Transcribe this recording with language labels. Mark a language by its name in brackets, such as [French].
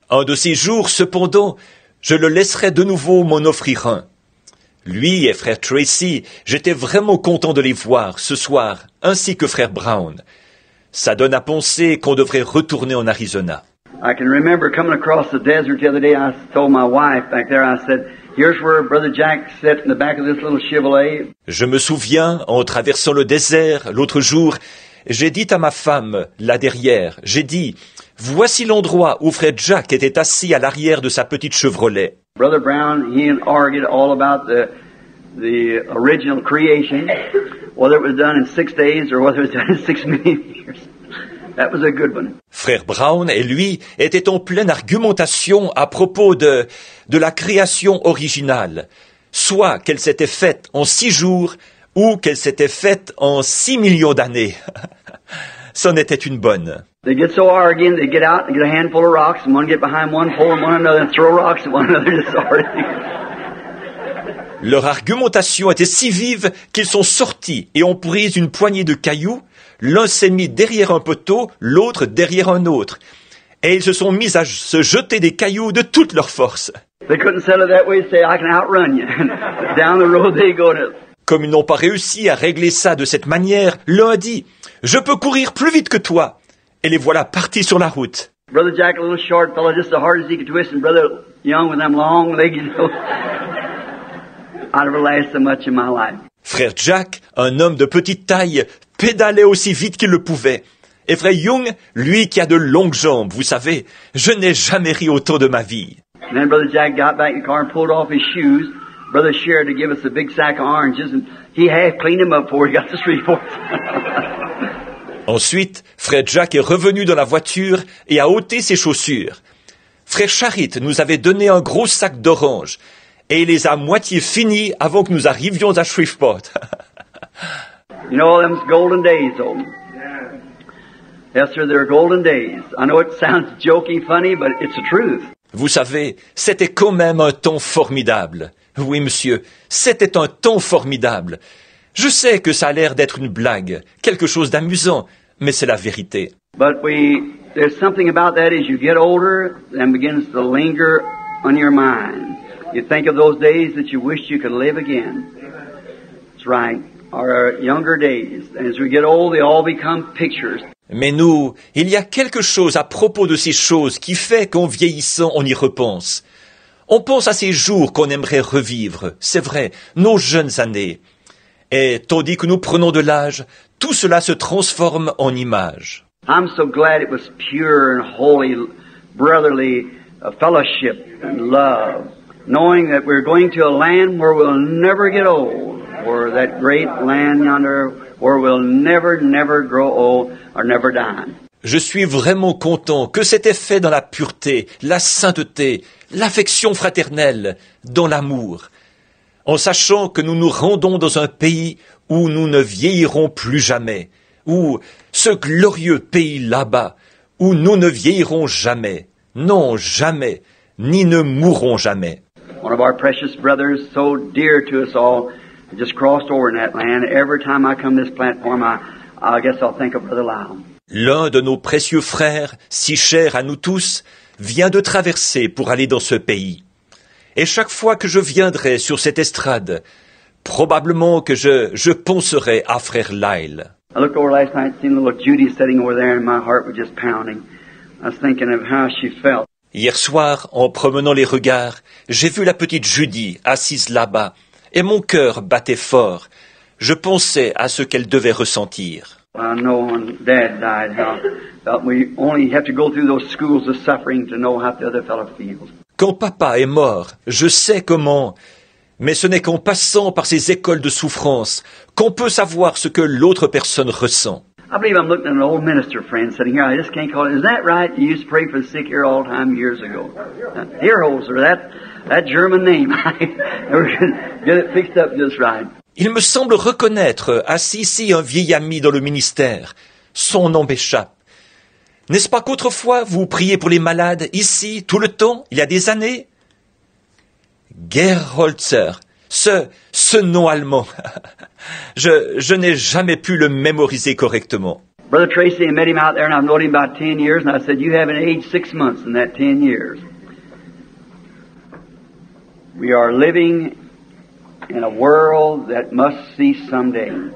[French] Un de ces jours, cependant, je le laisserai de nouveau m'en offrir un. Lui et frère Tracy, j'étais vraiment content de les voir ce soir, ainsi que frère Brown. Ça donne à penser qu'on devrait retourner en Arizona. [English] I can remember coming across the desert the other day. I told my wife back there, I said, here's where Brother Jack sat in the back of this little Chevrolet. [French] Je me souviens, en traversant le désert l'autre jour, j'ai dit à ma femme, là derrière, j'ai dit, voici l'endroit où frère Jack était assis à l'arrière de sa petite Chevrolet. [English] Brother Brown, he argued all about the original creation, whether it was done in 6 days or whether it was done in 6 million years. That was a good one. [French] Frère Brown et lui étaient en pleine argumentation à propos de la création originale, soit qu'elle s'était faite en 6 jours ou qu'elle s'était faite en 6 millions d'années. C'en était une bonne. [English] They get so arguing, they get out and get a handful of rocks, and one get behind one pole and one another, and throw rocks at one another, just arguing. [French] Leur argumentation était si vive qu'ils sont sortis et ont pris une poignée de cailloux. L'un s'est mis derrière un poteau, l'autre derrière un autre. Et ils se sont mis à se jeter des cailloux de toute leur force. [English] They couldn't settle that way, say, I can outrun you. Down the road they go to... [French] Comme ils n'ont pas réussi à régler ça de cette manière, l'un dit « Je peux courir plus vite que toi !» Et les voilà partis sur la route. [English] Brother Jack, a little short fellow, just as hard as he could twist, and Brother Young with them long legs, you know. I never laughed so much in my life. [French] Frère Jack, un homme de petite taille, pédalait aussi vite qu'il le pouvait. Et frère Young, lui qui a de longues jambes, vous savez, je n'ai jamais ri autant de ma vie. [English] And then Brother Jack got back in the car and pulled off his shoes. Brother Sherrod to give us a big sack of oranges, and he half cleaned them up before he got to Shreveport. [French] Ensuite, frère Jack est revenu dans la voiture et a ôté ses chaussures. Frère Charit nous avait donné un gros sac d'oranges et il les a à moitié finis avant que nous arrivions à Shreveport. [English] You know, them's golden days, though. Yes, sir, they're golden days. I know it sounds jokey, funny, but it's the truth. [French] Vous savez, c'était quand même un temps formidable. Oui, monsieur, c'était un temps formidable. Je sais que ça a l'air d'être une blague, quelque chose d'amusant, mais c'est la vérité. [English] But there's something about that as you get older and begins to linger on your mind. You think of those days that you wish you could live again. That's right. Our younger days. And as we get old, they all become pictures. [French] Mais nous, il y a quelque chose à propos de ces choses qui fait qu'en vieillissant, on y repense. On pense à ces jours qu'on aimerait revivre, c'est vrai, nos jeunes années. Et tandis que nous prenons de l'âge, tout cela se transforme en images. [English] I'm so glad it was pure and holy, brotherly fellowship and love, knowing that we're going to a land where we'll never get old, or that great land yonder where we'll never, never grow old or never die. [French] Je suis vraiment content que c'était fait dans la pureté, la sainteté, l'affection fraternelle, dans l'amour, en sachant que nous nous rendons dans un pays où nous ne vieillirons plus jamais, où ce glorieux pays là-bas, où nous ne vieillirons jamais, non jamais, ni ne mourrons jamais. [English] One of our precious brothers, so dear to us all, just crossed over in that land. Every time I come to this platform, I guess I'll think of Brother Lyle. [French] L'un de nos précieux frères, si cher à nous tous, vient de traverser pour aller dans ce pays. Et chaque fois que je viendrai sur cette estrade, probablement que je penserai à frère Lyle. [English] I looked over last night, seen little Judy sitting over there, and my heart was just pounding. I was thinking of how she felt. [French] Hier soir, en promenant les regards, j'ai vu la petite Judy assise là-bas, et mon cœur battait fort. Je pensais à ce qu'elle devait ressentir. [English] I know when Dad died, how felt we only have to go through those schools of suffering to know how the other fellow feels. [French] Quand papa est mort, je sais comment, mais ce n'est qu'en passant par ces écoles de souffrance qu'on peut savoir ce que l'autre personne ressent. [English] I believe I'm looking at an old minister friend sitting here. I just can't call it. Is that right? You used to pray for the sick here all the time years ago. Earholzer, that German name. Never could get it fixed up just right. [French] Il me semble reconnaître assis ici un vieil ami dans le ministère. Son nom m'échappe. N'est-ce pas qu'autrefois vous priez pour les malades ici tout le temps, il y a des années? Gerholzer, ce nom allemand. Je n'ai jamais pu le mémoriser correctement. [English] Brother Tracy, I met him out there, and I've known him about 10 years, and I said, you haven't aged 6 months in that 10 years. We are living in a world that must cease someday.